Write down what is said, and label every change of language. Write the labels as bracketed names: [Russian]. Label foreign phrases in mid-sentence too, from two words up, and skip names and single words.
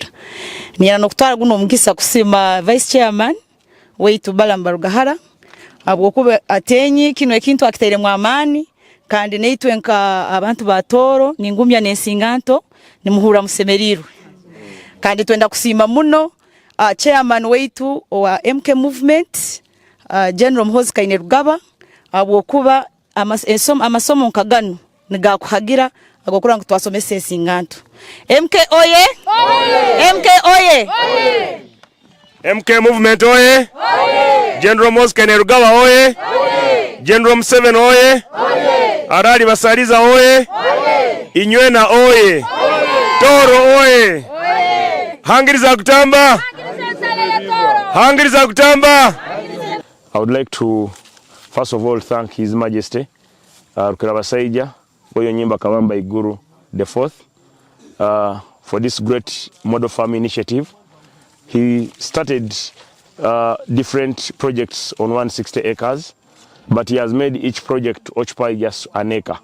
[Tooro] Niyana nokutwara guno omugisa kusima [English] vice chairman [Tooro] weitu Balamba Rugahara abwo kuba atenyi kino ekintu akitaire mu amani kandi neitwe nka abantu batoro ningumya n'ensinganto nimuhura musemerirwe kandi twenda kusima muno chairman weitu wa MK movement General Muhoozi Kainerugaba abwo kuba amasomo nkagano nigakuhagira agokura ngo twasomese ensinganto. MK oye! MK oye! MK Movement oye! General Mosque Nerugawa oye! General Museveni oye! Arali Basaliza oye! Inywena oye! Toro oye! Hangiriza kutamba! Hangiriza kutamba! [English] I would like to first of all thank His Majesty Rukirabasaija Oyo Nyimba Kabamba Iguru the Fourth for this great model farm initiative. He started different projects on 160 acres, but he has made each project occupy just an acre.